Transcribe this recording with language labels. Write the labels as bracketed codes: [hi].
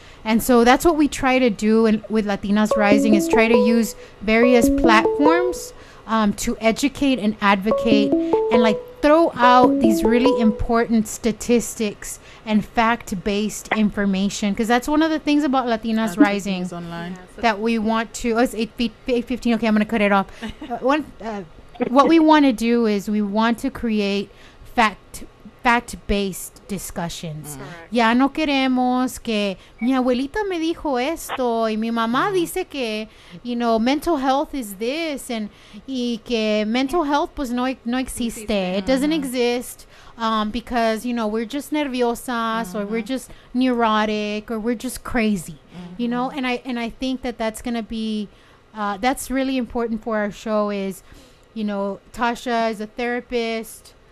[en] And so that's what we try to do with Latinas Rising, is try to use various platforms to educate and advocate, and throw out these really important statistics and fact-based information, because that's one of the things about Latinas Rising online that we want to. Oh, it's 8:15. Okay, I'm going to cut it off. What we want to do is we want to create fact-based discussions. [es] Ya no queremos que mi abuelita me dijo esto y mi mamá dice que, [en] mental health is this, [es] y que mental health pues no existe. [en] It doesn't exist because, we're just nerviosas, or we're just neurotic, or we're just crazy, and I think that's going to be, that's really important for our show is, Tasha is a therapist.